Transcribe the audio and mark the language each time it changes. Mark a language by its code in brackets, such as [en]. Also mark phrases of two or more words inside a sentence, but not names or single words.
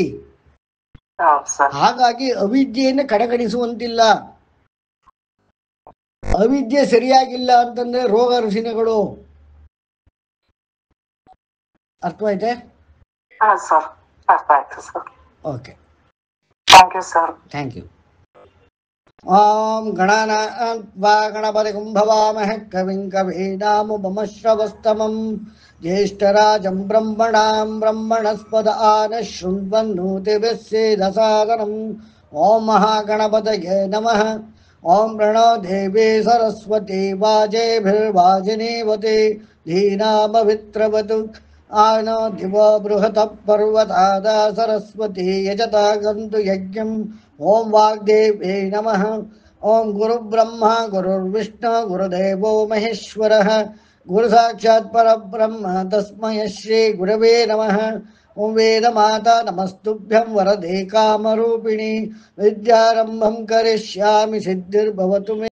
[kn] ಹಾಗಾಗಿ ಅವಿದ್ಯೆಯನ್ನು ಕಡೆಗಣಿಸುವಂತಿಲ್ಲ. ಅವಿದ್ಯೆ ಸರಿಯಾಗಿಲ್ಲ ಅಂತಂದ್ರೆ ರೋಗ ರುಜಿನಗಳು. ಅರ್ಥವಾಯ್ತೆ? ಓಕೆ, [en] Thank you. [sa] ಓಂ ಗಣಾನಾನ್ವಾ ಗಣಪತಿಂ ಭವಾಮಹೇ ಕವಿಂ ಕವೀನಾಮುಪಮಶ್ರವಸ್ತಮಂ ಜ್ಯೇಷ್ಠರಾಜಂ ಬ್ರಹ್ಮಣಾಂ ಬ್ರಹ್ಮಣಸ್ಪದ ಆನಃ ಶೃಣ್ವನ್ನೋತಿಭಿಃ ಸೇದಸಾದನಂ. ಓಂ ಮಹಾಗಣಪತಯೇ ನಮಃ. ಓಂ ಪ್ರಣೋ ದೇವಿ ಸರಸ್ವತಿ ವಾಜೇಭಿರ್ವಾಜಿನೀವತಿ ಧೀನಾಮವಿತ್ರವತು ಆನೋ ದಿವ ಬೃಹತ ಪರ್ವತಾದ ಸರಸ್ವತಿ ಯಜತಾ ಗಂತು ಯಜ್ಞಂ. ಓಂ ವಾಗ್ದೇವ್ಯೈ ನಮಃ. ಓಂ ಗುರು ಬ್ರಹ್ಮ ಗುರುರ್ವಿಷ್ಣು ಗುರುದೇವೋ ಮಹೇಶ್ವರಃ ಗುರು ಸಾಕ್ಷಾತ್ ಪರಬ್ರಹ್ಮ ತಸ್ಮೈ ಶ್ರೀ ಗುರವೇ ನಮಃ. ಓಂ ವೇದ ಮಾತಾ ನಮಸ್ತುಭ್ಯಂ ವರದೆ ಕಾಮರೂಪಿಣಿ ವಿದ್ಯಾರಂಭಂ ಕರಿಷ್ಯಾಮಿ ಸಿದ್ಧಿರ್ಭವತು ಮೇ.